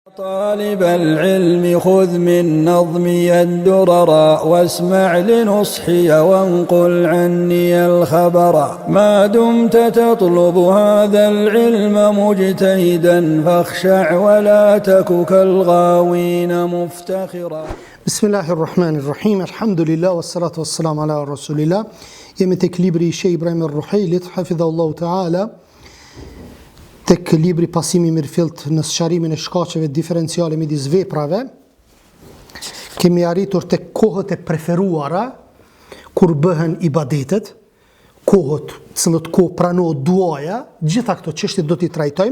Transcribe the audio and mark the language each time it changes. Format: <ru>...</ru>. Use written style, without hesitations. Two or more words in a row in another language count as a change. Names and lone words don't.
<ar>طالب العلم خذ من نظمي الدرر واسمع لنصحي وانقل عني الخبر ما دمت تطلب هذا العلم مجتهدا فاخشع ولا تك كالغاوين مفتخرا. بسم الله الرحمن الرحيم. الحمد لله والصلاة والسلام على رسول الله.</ar> <sq>Jemi tek libri Sheh Ibrahim al-Ruhailit,</sq> <ar>حفظه الله تعالى,</ar> <sq>tek libri pasimi mirëfillt në sqarimin e shkaqeve diferenciale midis veprave. Kemi arritur tek kohët e preferuara kur bëhen ibadetet, kohët cilët kohë pranohet duaja, gjitha këto çështje do t'i trajtojmë.</sq>